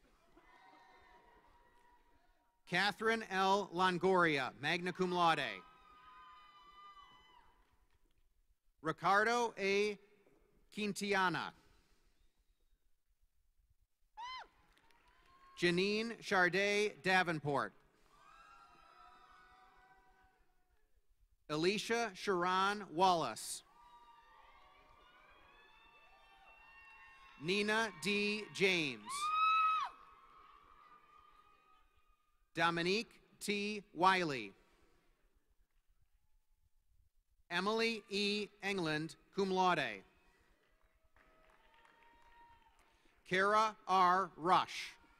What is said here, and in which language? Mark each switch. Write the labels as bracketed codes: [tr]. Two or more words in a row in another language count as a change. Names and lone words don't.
[en] Catherine L. [la] Longoria, magna cum laude. [en] Ricardo A. Quintiana. Janine Charday Davenport. Alicia Sharon Wallace. Nina D. James. Dominique T. Wiley. Emily E. England, [la] cum laude. [en] Kara R. Rush.